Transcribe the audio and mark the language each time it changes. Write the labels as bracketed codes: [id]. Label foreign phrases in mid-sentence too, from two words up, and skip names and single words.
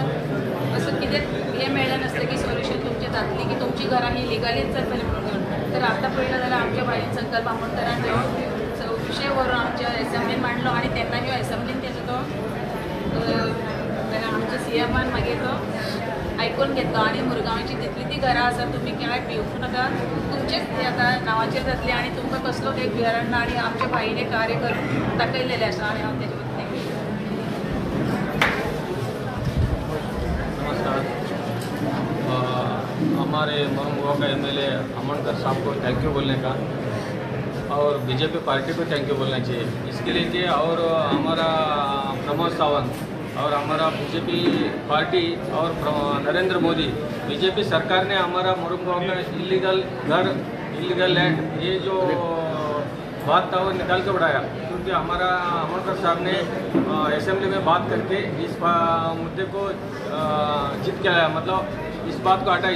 [kok] असं कितें हे मेळ्ळें नासलें की सोल्युशन तुमचें जातलें की तुमची घरां ही लिगलीच जातली म्हणून तर आता पहिलं जाल्यार आमच्या भाईन संकल्प आमोणकरान ह्यो विशय व्हरून आमच्या एसेंब्लीन मांडलो आणि तेन्ना ह्यो एसेंब्लीन तेजो तो आमच्या CMान मागीर तो आयकून घेतलो आणि मुरगांवची जितली ती घरां आसा तुमी काय भिवूंक नाका, तुमचेच ती आतां नांवाचेर जातली आणि तुमकां कसलो एक भिराण ना आणि आमच्या भाईन एक कार्य करून दाखयलेलें आसा आणि हांव तेजे बद्दल [hi] नमस्कार। हमारे मरमुआ का MLA अमनकर साहब को [en] thank you [hi] बोलने का और बीजेपी पार्टी को [en] thank you [hi] बोलना चाहिए इसके लिए कि और हमारा प्रमोद सावंत और हमारा बीजेपी पार्टी और नरेंद्र मोदी बीजेपी सरकार ने हमारा मुरमुआ का [en] illegal land [hi] ये जो बात था वो निकाल के बढ़ाया, क्योंकि हमारा अमनकर साहब ने असेंबली में बात करके इस मुद्दे को जीत के आया, मतलब इस बात को हटाया।